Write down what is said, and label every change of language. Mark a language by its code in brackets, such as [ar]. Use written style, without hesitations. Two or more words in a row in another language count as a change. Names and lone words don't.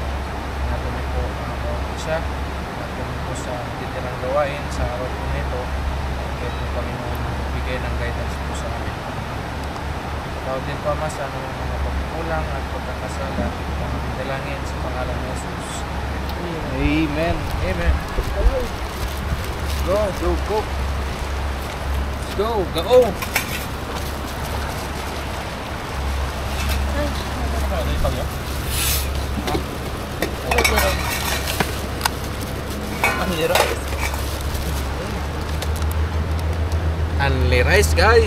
[tl] At doon po ang bawat isa. At doon po sa titirang gawain sa araw po nito. At kayo po Panginoon bigay ng guidance po sa amin. Tawag din po Ama sa anong mga pagkukulang at pagkakasala at pangangilangin sa pangalan ng Jesus. Amen. [en] Amen. Go, go, go. Let's go, go. Unli rice guys.